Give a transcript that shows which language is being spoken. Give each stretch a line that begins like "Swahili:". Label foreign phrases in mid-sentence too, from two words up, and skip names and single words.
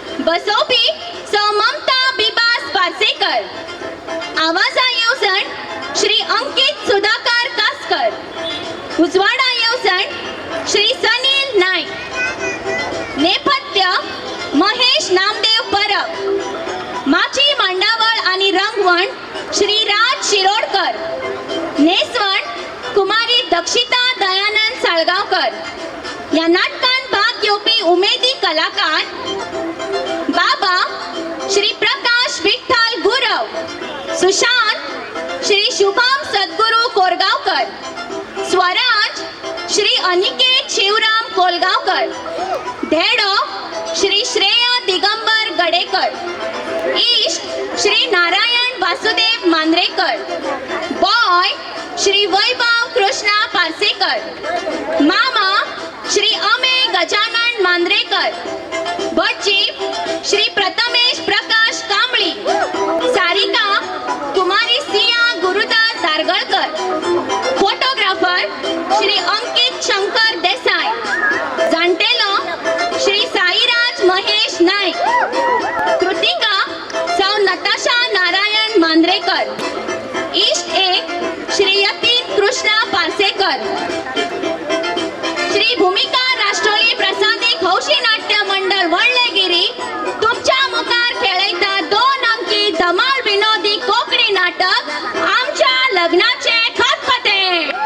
Konkani: बसोबी सौ ममता बिबास पार्सेकर, आवाजा येवसण श्री अंकित सुधाकर कासकर, उजवाडा येवसण श्री सनील नाईक, नेपथ्य महेश नामदेव परब, माची मांडावळ आणि रंगवण श्री राज शिरोडकर, नेसवण कुमारी दक्षिता दयानंद साळगावकर. या नाटकांत भाग घेवपी उमेदी कलाकार बाबा श्री प्रकाश विठ्ठल गुरव, सुशांत श्री शुभम सद्गुरू कोरगावकर, स्वराज श्री अनिकेत शिवराम कोलगावकर, धेडो श्री श्रेय दिगंबर गडेकर, इष्ट श्री नारायण वासुदेव मांद्रेकर, बॉय श्री वैभव कृष्णा पार्सेकर, मामा श्री अमे गजानन मांद्रेकर, बच्ची श्री प्रथमेश प्रकाश कांबळी, सारिका कुमारी सिया गुरुदास दारगळकर, फोटोग्राफर श्री अंकित शंकर देसाई, जाणटेलो श्री साईराज महेश नाईक, कृतिका सौ नताशा नारायण मांद्रेकर, इष्ट एक श्री यतीन कृष्णा पार्सेकर. श्री भूमिका राष्ट्रोली प्रसादिक हौशी नाट्य मंडळ वळलेगिरी तुमच्या मुखार खेळयता 2 अंकी धमाल विनोदी कोंकणी नाटक आमच्या लग्नाचे खतखते.